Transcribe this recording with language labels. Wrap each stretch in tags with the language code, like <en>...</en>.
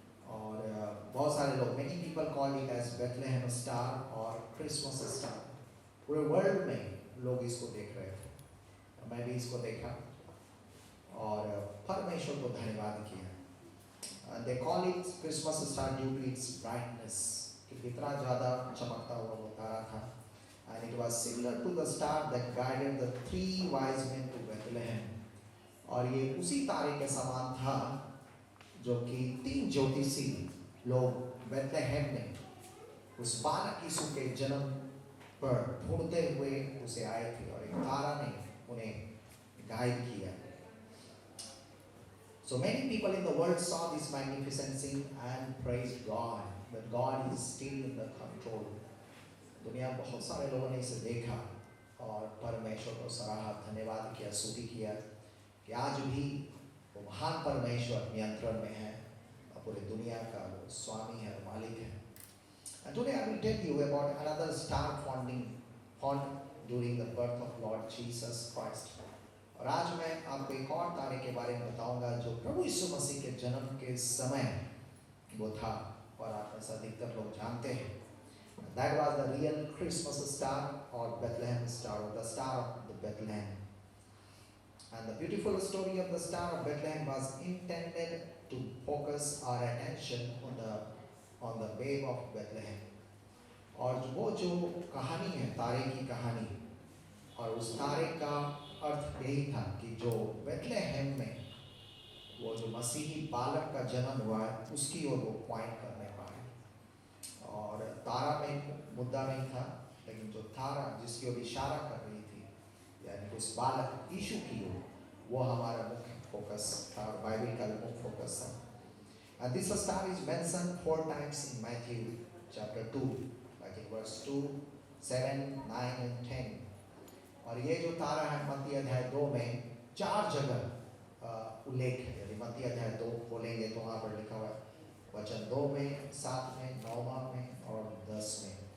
<hi>और बहुत सारे लोग,</hi> <en>Many people call it as Bethlehem star और Christmas star.</en> <hi>पूरे वर्ल्ड में लोग इसको देख रहे थे, मैं भी इसको देखा और परमेश्वर को धन्यवाद किया।</hi> <en>They call it Christmas star due to its brightness,</en> <hi>कि इतना ज़्यादा चमकता हुआ वो तारा था।</hi> <en>And it was similar to the star that guided the 3 wise men to Bethlehem.</en> <hi>और ये उसी तारे के समान था जो कि 3 ज्योतिषी लोग बेथलेहेम में उस बालक यीशु के जन्म पर ढूंढते हुए उसे आए थे, और एक तारा ने उन्हें गाइड किया।</hi> <en>So many people in the world saw this magnificent scene and praised God, that God is still in the control.</en> <hi>दुनिया में बहुत सारे लोगों ने इसे देखा और परमेश्वर को सराहा, धन्यवाद किया, स्तुति किया कि आज भी वो महान परमेश्वर नियंत्रण में है और पूरी दुनिया का वो स्वामी है, मालिक है।</hi> <en>And today I will tell you about another star found during the birth of Lord Jesus Christ.</en> <hi>और आज मैं आपको एक और तारे के बारे में बताऊंगा जो प्रभु यीशु मसीह के जन्म के समय वो था, और आप ऐसा अधिकतर लोग जानते हैं।</hi> <en>That was the real Christmas star or Bethlehem star, or the star of the Bethlehem. And the beautiful story of the star of Bethlehem was intended to focus our attention on the babe of Bethlehem.</en> <hi>और वो जो कहानी है, तारे की कहानी, और उस तारे का अर्थ यही था कि जो बेथलेहेम में वो जो मसीही बालक का जन्म हुआ है उसकी ओर वो पॉइंट करने पाए। और तारा में मुद्दा नहीं था, लेकिन जो तारा जिसकी ओर इशारा कर रही थी, यानी उस बालक यीशु की ओर, वो हमारा मुख्य फोकस था, और बाइबल का मुख्य फोकस था।</hi> <en>And this star is mentioned 4 times in Matthew chapter 2, like in verse 2, 7, 9 and 10.</en> <hi>और ये जो तारा है मत्ती अध्याय 2 में 4 जगह उल्लेख है। यदि मत्ती अध्याय 2 खोलेंगे तो वहाँ पर लिखा हुआ है वचन 2 में, 7 में, 9 में और 10 में।</hi>